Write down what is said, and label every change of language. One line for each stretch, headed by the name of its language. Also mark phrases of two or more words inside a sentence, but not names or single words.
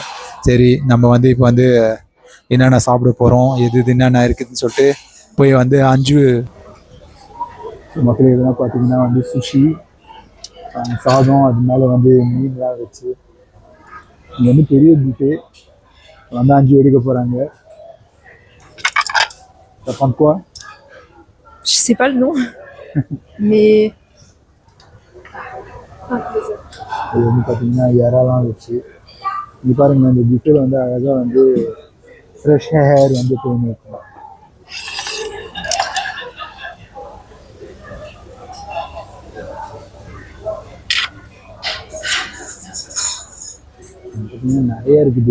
Tamil: சரி, நம்ம வந்து இப்போ வந்து என்னென்ன சாப்பிட போகிறோம், எது என்னென்ன இருக்குதுன்னு சொல்லிட்டு போய் வந்து அஞ்சு மக்களே இதெல்லாம் பார்த்தீங்கன்னா வந்து சுஷி, சாதம், அது மேலே வந்து மீன்லாம் வச்சு இங்கே வந்து பெரிய பீஃபே வந்து 5 எடுக்க போகிறாங்க.
French: quoi? Je sais pas le nom, mais
Tamil: இது வந்து பார்த்தீங்கன்னா இறாலாம் வச்சு இங்கே பாருங்க. இந்த பீஃபேல வந்து அழகாக வந்து
English: fresh hair
Tamil: வந்து போயின்னு இருக்கும். பார்த்தீங்கன்னா நிறைய இருக்குது.